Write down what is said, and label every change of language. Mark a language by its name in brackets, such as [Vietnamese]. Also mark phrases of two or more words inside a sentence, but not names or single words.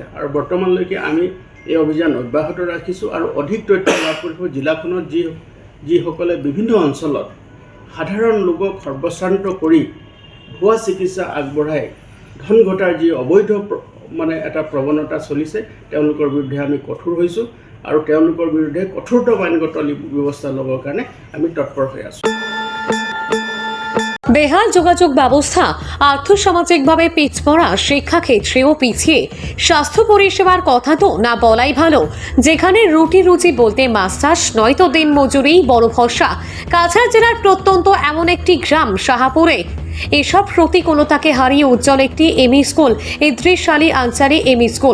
[Assamese] আৰু বৰ্তমানলৈকে আমি এই অভিযান অব্যাহত ৰাখিছোঁ আৰু অধিক তথ্য লাভ কৰিব জিলাখনত যিসকলে বিভিন্ন অঞ্চলত সাধাৰণ লোকক সৰ্বশান্ত কৰি ভুৱা চিকিৎসা আগবঢ়াই ধন ঘটাৰ যি অবৈধ এটা প্ৰৱণতা চলিছে তেওঁলোকৰ বিৰুদ্ধে আমি কঠোৰ হৈছোঁ আৰু তেওঁলোকৰ বিৰুদ্ধে কঠোৰতম আইনগত ব্যৱস্থা ল'বৰ কাৰণে আমি তৎপৰ হৈ আছোঁ। [Bangla] বেহাল যোগাযোগ ব্যবস্থা, আর্থসামাজিকভাবে পিছপড়া, শিক্ষাক্ষেত্রেও পিছিয়ে, স্বাস্থ্য পরিষেবার কথা তো না বলাই ভালো। যেখানে রুটি রুচি বলতে মাছ চাষ নয়তো দিন মজুরিই বড় ভরসা। কাছাড় জেলার প্রত্যন্ত এমন একটি গ্রাম শাহাপুরে এসব প্রতিকূলতাকে হারিয়ে উজ্জ্বল একটি এমই স্কুল, ইদ্রিস আলী আনসারি এমই স্কুল।